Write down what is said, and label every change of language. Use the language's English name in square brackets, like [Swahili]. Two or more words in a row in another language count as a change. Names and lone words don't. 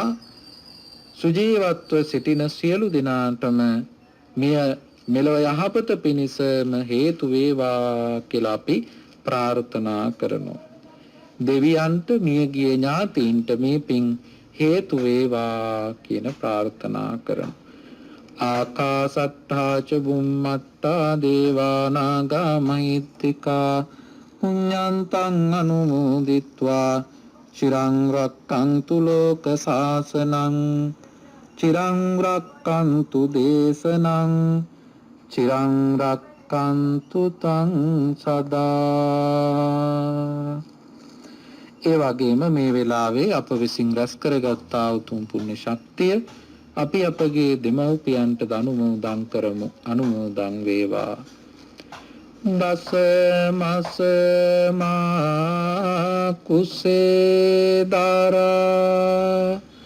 [Sinhala] සුජීවත්ව සිටින සියලු දෙනාටම මෙය මෙලොව යහපත පිණසම හේතු වේවා කියලා අපි ප්‍රාර්ථනා කරනවා. දෙවියන්ට මියගිය ඥාතීන්ට මේ පින් හේතු වේවා කියන ප්‍රාර්ථනා කරනවා. [Pali] ආකාසට්ඨා ච බුම්මට්ඨා දේවා නාග මහිත්‍තිකා පුඤ්ඤන්තං අනුමෝදිත්වා චිරං රක්ඛන්තු ලෝක සාසනං චිරං රක්ඛන්තු දේශනං චිරං රක්ඛන්තු තං සදා. [Sinhala] ඒ වගේම මේ වෙලාවේ අප විසින් රැස් කරගත්තා උතුම් පුණ්‍ය ශක්තිය අපි අපගේ දෙමව්පියන්ට අනුමෝදන් කරමු. අනුමෝදන් වේවා. දස මස මා කුසේ දාරා